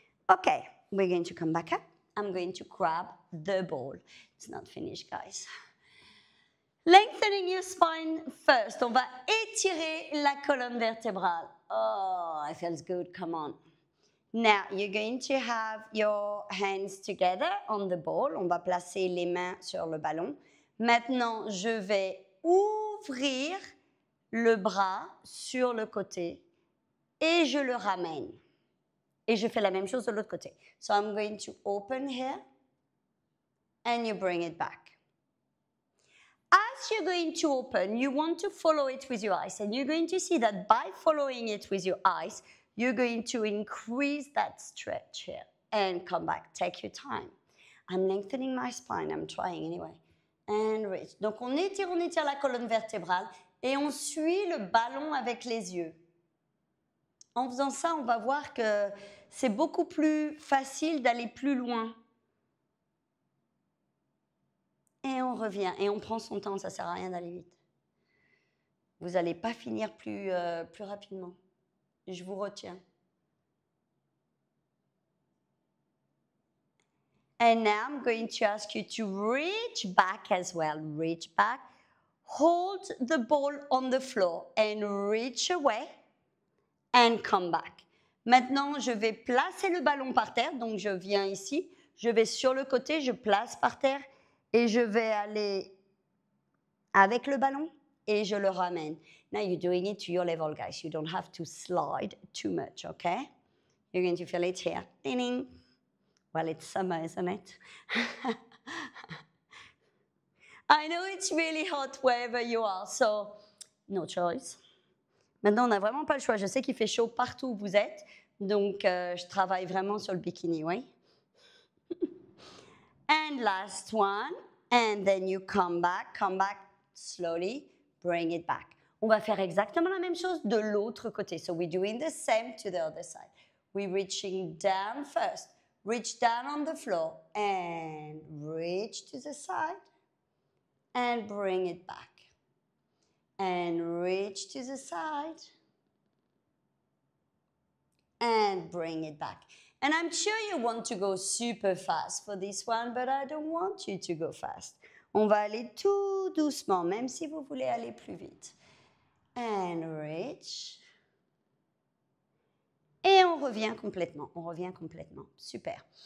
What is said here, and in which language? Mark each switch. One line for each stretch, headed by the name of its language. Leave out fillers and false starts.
English: Okay, we're going to come back up. I'm going to grab the ball. It's not finished, guys. Lengthening your spine first.
French: On va étirer la colonne vertébrale.
English: Oh, it feels good. Come on. Now, you're going to have your hands together on the ball.
French: On va placer les mains sur le ballon. Maintenant, je vais ouvrir le bras sur le côté et je le ramène. Et je fais la même chose de l'autre côté.
English: So I'm going to open here and you bring it back. As you're going to open, you want to follow it with your eyes. And you're going to see that by following it with your eyes, you're going to increase that stretch here and come back. Take your time. I'm lengthening my spine. I'm trying anyway. And reach.
French: Donc on étire la colonne vertébrale et on suit le ballon avec les yeux. En faisant ça, on va voir que c'est beaucoup plus facile d'aller plus loin. Et on revient, et on prend son temps, ça ne sert à rien d'aller vite. Vous n'allez pas finir plus rapidement. Je vous retiens.
English: And now I'm going to ask you to reach back as well. Reach back. Hold the ball on the floor and reach away. And come back.
French: Maintenant, je vais placer le ballon par terre. Donc, je viens ici. Je vais sur le côté, je place par terre. Et je vais aller avec le ballon et je le ramène.
English: Now, you're doing it to your level, guys. You don't have to slide too much, okay? You're going to feel it here. Ding, ding. Well, it's summer, isn't it? I know it's really hot wherever you are, so no choice.
French: Maintenant, on n'a vraiment pas le choix. Je sais qu'il fait chaud partout où vous êtes, donc je travaille vraiment sur le bikini, oui.
English: And last one. And then you come back slowly, bring it back.
French: On va faire exactement la même chose de l'autre côté.
English: So we're doing the same to the other side. We're reaching down first. Reach down on the floor and reach to the side and bring it back. And reach to the side and bring it back. And I'm sure you want to go super fast for this one, but I don't want you to go fast.
French: On va aller tout doucement, même si vous voulez aller plus vite.
English: And reach.
French: Et on revient complètement, super.